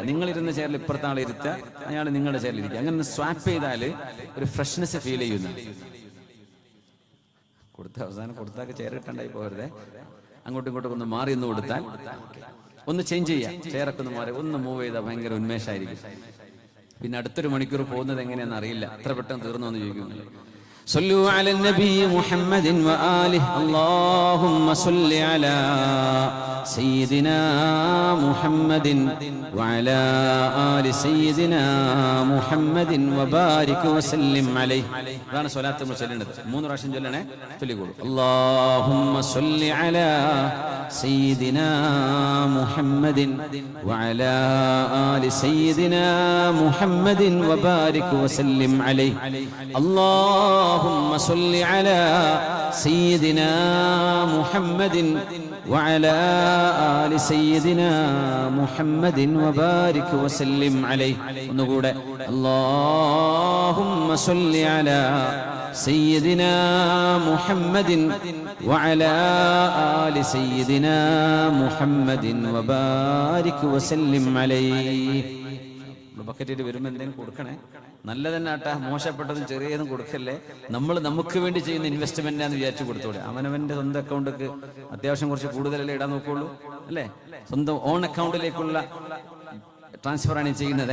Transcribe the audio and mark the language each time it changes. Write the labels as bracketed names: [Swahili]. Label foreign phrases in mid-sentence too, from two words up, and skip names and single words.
[Malayalam] നിങ്ങളിരുന്ന ചെയറിൽ ഇപ്പുറത്തെ ആൾ ഇരുത്തുക, അയാൾ നിങ്ങളുടെ ചെയറിൽ ഇരിക്കുക. അങ്ങനെ സ്വാപ്പ് ചെയ്താൽ ഒരു [English] freshness feel [Malayalam] ചെയ്യുന്നു. അവസാനം കൊടുത്താൽ ചെയർ ഇട്ടുണ്ടായി പോകരുതേ. അങ്ങോട്ടും ഇങ്ങോട്ടും ഒന്ന് മാറി ഒന്ന് കൊടുത്താൽ, ഒന്ന് ചേഞ്ച് ചെയ്യാം, ചെയറൊക്കെ ഒന്ന് മാറി ഒന്ന് മൂവ് ചെയ്താൽ ഭയങ്കര ഉന്മേഷമായിരിക്കും. പിന്നെ അടുത്തൊരു മണിക്കൂർ പോകുന്നത് എങ്ങനെയാണെന്ന് അറിയില്ല. എത്ര പെട്ടെന്ന് തീർന്നു എന്ന് ചോദിക്കുന്നു. [Arabic] صلوا على النبي محمد وآله اللهم صل على سيدنا محمد وعلى آل سيدنا محمد وبارك وسلم عليه. هذا صلاة المسلمين [Malayalam] 3 പ്രാവശ്യം ചൊല്ലണേ. ചൊല്ലിക്കോളൂ. [Arabic] اللهم صل على سيدنا محمد وعلى آل سيدنا محمد وبارك وسلم عليه. اللهم صل على سيدنا محمد وعلى آل سيدنا محمد وبارك وسلم عليه. ونقول اللهم صل على سيدنا محمد وعلى آل سيدنا محمد وبارك وسلم عليه. [Malayalam] ബക്കറ്റ് വരുമ്പോൾ എന്തെങ്കിലും കൊടുക്കണേ. നല്ല തന്നെ ആട്ടാ, മോശപ്പെട്ടതും ചെറിയതും കൊടുക്കല്ലേ. നമ്മൾ നമുക്ക് വേണ്ടി ചെയ്യുന്ന ഇൻവെസ്റ്റ്മെന്റാന്ന് വിചാരിച്ചു കൊടുത്തോളെ. അവനവന്റെ സ്വന്തം അക്കൗണ്ടിലേക്ക് അത്യാവശ്യം കുറച്ച് കൂടുതലല്ലേ ഇടാൻ നോക്കുള്ളൂ അല്ലേ? സ്വന്തം ഓൺ അക്കൗണ്ടിലേക്കുള്ള ട്രാൻസ്ഫർ ആണ് ചെയ്യുന്നത്.